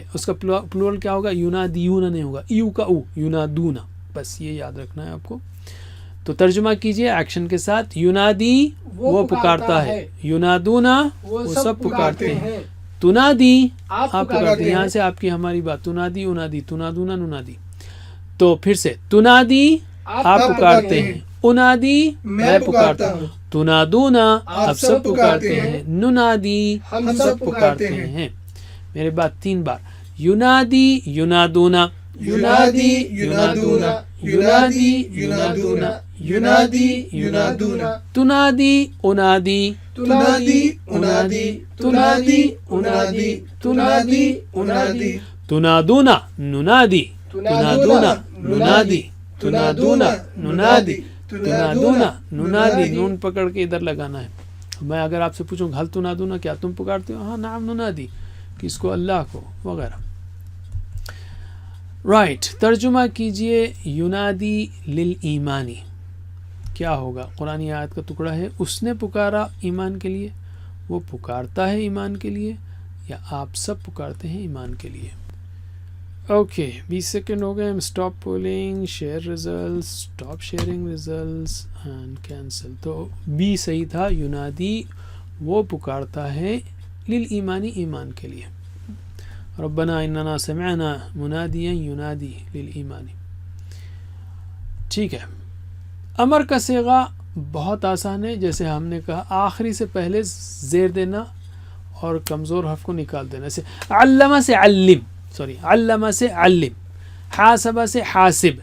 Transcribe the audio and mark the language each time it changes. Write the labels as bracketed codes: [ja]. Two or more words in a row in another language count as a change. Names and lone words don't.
[ur] اس کا پلورل کیا ہوگا؟ ینادیون نہیں ہوگا، ایو کا او، ینادون. بس یہ یاد رکھنا ہے آپ کو. تو ترجمہ کیجئے ایکشن کے ساتھ. ینادی وہ پکارتا ہے، ینادونا وہ سب پکارتے ہیں، تنادی آپ پکارتے ہیں. یہاں سے آپ کی ہماری بات. [ar] تنادی انادی، تنادونا ننادی. [ur] تو پھر سے تنادی آپ پکارتے ہیں، انادی میں پکارتا ہوں، تنادونا آپ سب پکارتے ہیں، ننادی ہم سب پکارتے ہیں. میرے بات 3 بار. [ar] ینادی ینادونا، ینادی ینادونا، ینادی ینادونا، ینادی ینادونا، تنادی انادی، تنادی انادی، تنادی انادی، تنادی انادی، تنادونا ننادی، تنادونا ننادی، تنادونا ننادی، تنادونا ننادی. [ur] نون پکڑ کے ادھر لگانا ہے. میں اگر آپ سے پوچھوں [ar] حل تنادونا، [ur] کیا تم پکارتے ہو؟ ہاں [ar] نعم ننادی. [ur] کس کو؟ اللہ کو وغیرہ. رائٹ. ترجمہ کیجئے [ar] ینادی للایمانی. [ur] کیا ہوگا؟ قرآن آیت کا ٹکڑا ہے. اس نے پکارا ایمان کے لیے، وہ پکارتا ہے ایمان کے لیے، یا آپ سب پکارتے ہیں ایمان کے لیے. اوکے 20 سیکنڈ ہو گئے. [en] stop polling, share results, stop sharing results and cancel. [ur] تو بی صحیح تھا. ینادی وہ پکارتا ہے، للایمانی ایمان کے لیے. [ar] ربنا اننا سمعنا منادیا ینادی للایمانی. [ur] ٹھیک ہے. امر کا صیغہ بہت آسان ہے. جیسے ہم نے کہا آخری سے پہلے زیر دینا اور کمزور حرف کو نکال دینا. جیسے علم سے علم، علم سے علم، حاسب سے حاسب.